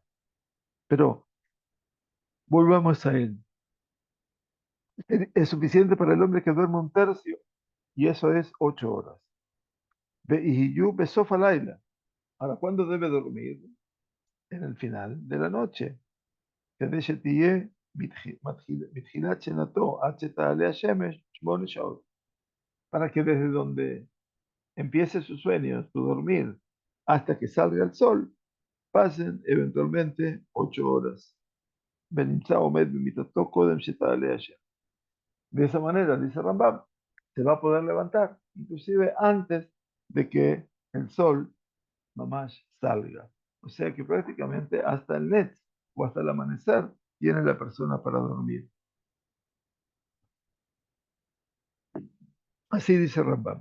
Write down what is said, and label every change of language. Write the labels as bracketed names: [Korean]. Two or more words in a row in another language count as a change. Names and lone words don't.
[Spanish] Pero volvamos a él. Es suficiente para el hombre que duerme un tercio, y eso es 8 horas. Y yo besofa laila. Ahora, ¿cuándo debe dormir? En el final de la noche. [Hebrew] כדי שתהיה מתחילת שנתו עד שתעלה השמש 8 שעות. [Spanish] Para que desde donde empiece su sueño, su dormir, hasta que salga el sol, pasen eventualmente 8 horas. [Hebrew] ונמצא עומד במיטתו קודם שתעלה השמש. [Spanish] De esa manera, dice Rambam, se va a poder levantar, inclusive antes de que el sol mamash salga. O sea que prácticamente hasta el net o hasta el amanecer tiene la persona para dormir. Así dice Rambam.